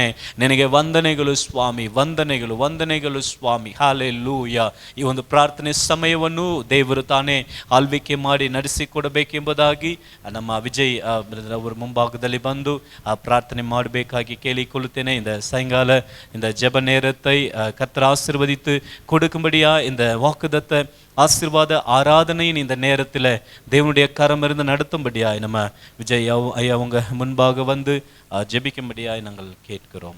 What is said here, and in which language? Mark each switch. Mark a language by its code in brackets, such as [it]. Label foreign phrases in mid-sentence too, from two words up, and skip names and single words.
[kn] ನಿನಗೆ ವಂದನೆಗಳು ಸ್ವಾಮಿ, ವಂದನೆಗಳು, ವಂದನೆಗಳು ಸ್ವಾಮಿ. ಹಾಲೆಲೂಯ. ಈ ಒಂದು ಪ್ರಾರ್ಥನೆ ಸಮಯವನ್ನು ದೇವರು ತಾನೇ ಆಳ್ವಿಕೆ ಮಾಡಿ ನಡೆಸಿಕೊಡಬೇಕೆಂಬುದಾಗಿ ನಮ್ಮ ವಿಜಯ್ ಅವರ ಮುಂಭಾಗದಲ್ಲಿ ಬಂದು ಪ್ರಾರ್ಥನೆ ಮಾಡಬೇಕಾಗಿ ಕೇಳಿಕೊಳ್ಳುತ್ತೇನೆ. [ta] இந்த சாயங்கால இந்த ஜெப நேரத்தை கர்த்தர் ஆசீர்வதித்து கொடுக்கும்படியா இந்த வாக்குத்தத்த ஆசீர்வாத ஆராதனையின் இந்த நேரத்தில் தேவனுடைய கரம் இருந்து நடத்தும்படியாய் நம்ம விஜய் ஐயா அவங்க முன்பாக வந்து ஜெபிக்கும்படியாய் நாங்கள் கேட்கிறோம்.